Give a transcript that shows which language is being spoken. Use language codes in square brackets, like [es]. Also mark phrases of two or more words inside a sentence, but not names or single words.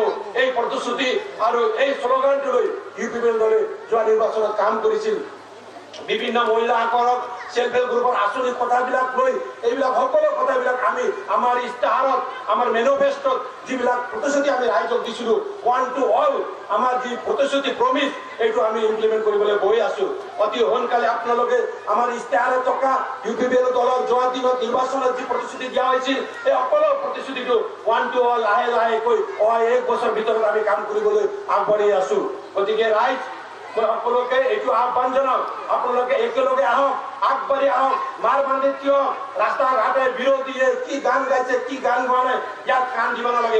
[as] এই প্ৰতিশ্ৰুতি আৰু এই শ্লোগানটো লৈ UPPL দলে যোৱা নিৰ্বাচনত কাম কৰিছিল। বিভিন্ন মহিলা আকৰক [en] self help group [as] আঁচনিৰ কথাবিলাক লৈ এইবিলাক সকলো কথাবিলাক আমি আমাৰ ইস্তাহাৰত আমাৰ মেনিফেষ্টত যিবিলাক প্ৰতিশ্ৰুতি আমি ৰাইজক দিছিলোঁ, [en] 1 to all [as] আমাৰ যি প্ৰতিশ্ৰুতি প্ৰমিছ এইটো আমি ইমপ্লিমেণ্ট কৰিবলৈ গৈ আছো। অতি সোনকালে আপোনালোকে আমাৰ ইস্তাহাৰত থকা UPPL দলৰ যোৱা দিনত নিৰ্বাচনত যি প্ৰতিশ্ৰুতি দিয়া হৈছিল এই সকলো প্ৰতিশ্ৰুতিটো [en] 1 to all [as] লাহে লাহেকৈ অহা 1 বছৰ ভিতৰত আমি কাম কৰিবলৈ আগবাঢ়ি আছো। গতিকে ৰাইজ মই সকলোকে এইটো আহ্বান জনাওঁ, আপোনালোকে একেলগে আহক, আগবাঢ়ি আহক, মাৰ বান্ধি কিয় ৰাস্তা ঘাটে বিৰোধীয়ে কি গান গাইছে কি গান গোৱা নাই ইয়াত কাণ দিব নালাগে।